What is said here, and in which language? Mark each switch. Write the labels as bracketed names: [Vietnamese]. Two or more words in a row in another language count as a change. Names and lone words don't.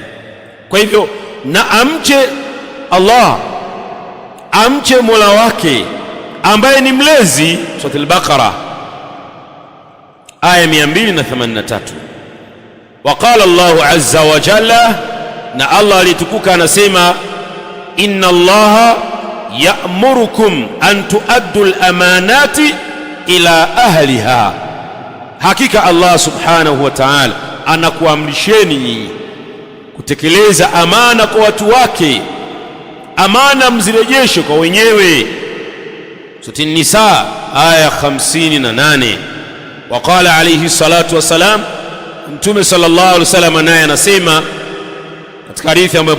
[Swahili] Kwa hivyo na amche Allah, amche Mola wake ambaye ni mlezi. Surah al-Baqara aya 283. [Arabic] وقال الله عز وجل, [Swahili] na Allah alitukuka anasema, [Arabic] إن الله يأمركم أن تؤدوا الأمانات إلى أهلها, [Swahili] hakika [Arabic] الله سبحانه وتعالى [Swahili] anakuamrisheni nyinyi kutekeleza amana kwa watu wake, amana mzirejeshe kwa wenyewe. Surah An-Nisa aya 58. [Arabic] وقال عليه الصلاة والسلام, [Swahili] Mtume [Arabic] صلى الله عليه وسلم [Swahili] naye anasema katika hadithi ambayo